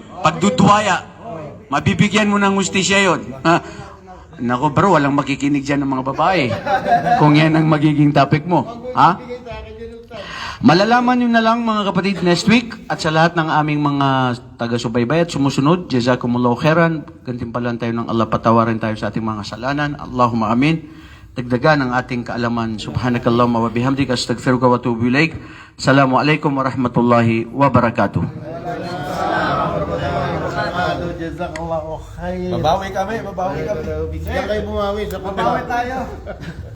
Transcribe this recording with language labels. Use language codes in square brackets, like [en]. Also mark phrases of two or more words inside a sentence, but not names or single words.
[tl] Pagduduwaya. Mabibigyan mo ng hustisya yun. Nako bro, walang makikinig dyan ng mga babae. Kung yan ang magiging topic mo. Ha? Malalaman nyo na lang mga kapatid [en] next week [tl] at sa lahat ng aming mga taga-subaybay at sumusunod, [ar] جزاكم الله خيرا, [tl] gantimpalan tayo ng Allah, patawarin tayo sa ating mga kasalanan. [ar] اللهم آمين. [tl] Dagdagan ang ating kaalaman. [ar] سبحانك اللهم وبحمدك أستغفرك وأتوب إليك السلام عليكم ورحمة الله وبركاته. جزاك الله خير. [tl] Babawi kami. Bigyan kayo bumawi sa Mabawi tayo.